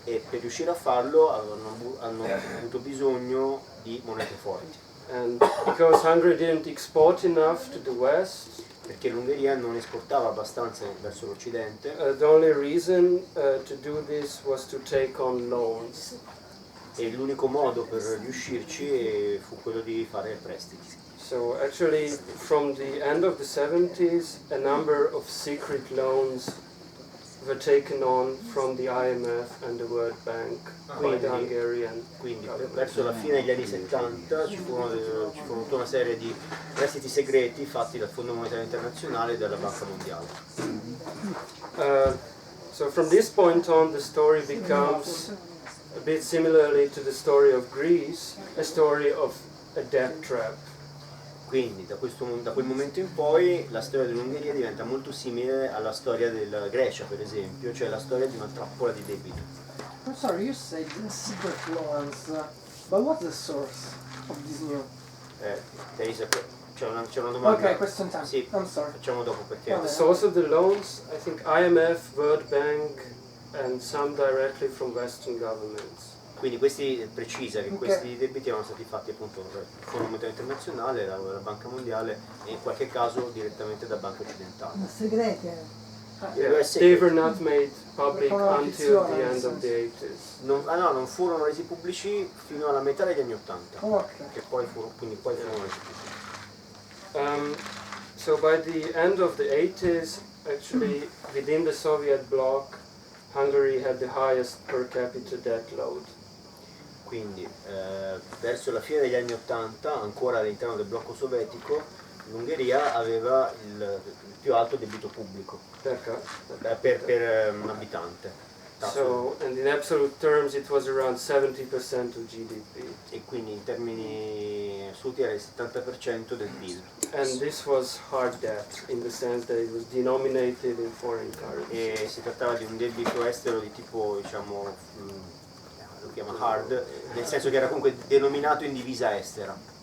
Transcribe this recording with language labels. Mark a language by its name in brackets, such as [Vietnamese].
[Italian] E per riuscire a farlo hanno avuto bisogno di monete forti, [English] And because Hungary didn't export enough to the West, [Italian] perché l'Ungheria non esportava abbastanza verso l'Occidente [English] the only reason to do this was to take on loans. [Italian] e l'unico modo per riuscirci fu quello di fare prestiti. [English] So actually, from the end of the 70s, a number of secret loans were taken on from the IMF and the World Bank by the Hungarian [Italian] Quindi [English] government. [Italian] verso la fine degli anni 70 ci furono tutta una serie di prestiti segreti fatti dal Fondo Monetario Internazionale e dalla Banca Mondiale. [English] So from this point on, the story becomes a bit similarly to the story of Greece, a story of a debt trap. [Italian] Quindi da quel momento in poi la storia dell'Ungheria diventa molto simile alla storia della Grecia, per esempio, cioè la storia di una trappola di debito. [English] I'm sorry, you said secret loans, but what's the source of this new? [Italian] C'è una domanda. [English] Okay, question time. [Italian] Sì, [English] I'm sorry. [Italian] facciamo dopo perché... Vabbè. [English] The source of the loans, I think IMF, World Bank, and some directly from Western governments. [Italian] Quindi questi precisa che questi debiti erano stati fatti appunto dal Fondo Monetario Internazionale, la Banca Mondiale e in qualche caso direttamente da banche occidentali. Segrete. [English] Yeah, they were not made public until the end of the 80s. [Italian] Non furono resi pubblici fino alla metà degli anni '80, Ok. che poi furono resi pubblici. [English] So by the end of the 80s, actually within the Soviet bloc, Hungary had the highest per capita debt load. [Italian] Quindi verso la fine degli anni '80, ancora all'interno del blocco sovietico, l'Ungheria aveva il più alto debito pubblico per un abitante. [English] So, and in absolute terms it was around 70% of GDP. [Italian] E quindi in termini assoluti era il 70% del PIL. [English] And this was hard debt in the sense that it was denominated in foreign currency. [Italian] E si trattava di un debito estero di tipo, diciamo, lo chiama hard, nel senso che era comunque denominato in divisa estera.